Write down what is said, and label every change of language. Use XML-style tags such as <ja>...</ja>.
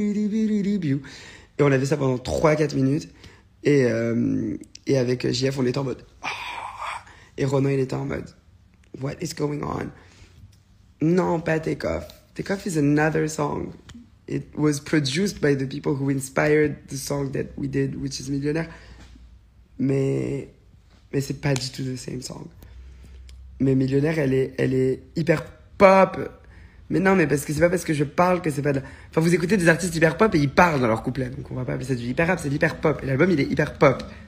<fr>Et on avait ça pendant 3-4 minutes. Et avec JF, on était en mode... Et Ronan, il était en mode...</fr> <en>What is going on?</en> <fr>Non, pas</fr> <en>Take Off. Take Off is another song. It was produced by the people who inspired the song that we did, which is Millionnaire.</en> <fr>Mais c'est pas du tout</fr> <en>the same song.</en> <fr>Mais Millionnaire, elle est hyper pop. Mais non, mais parce que c'est pas parce que je parle que c'est pas de... Enfin, vous écoutez des artistes hyper pop et ils parlent dans leur couplet. Donc on va pas appeler ça du hyper rap, c'est de l'hyper pop. Et l'album, il est hyper pop.</fr>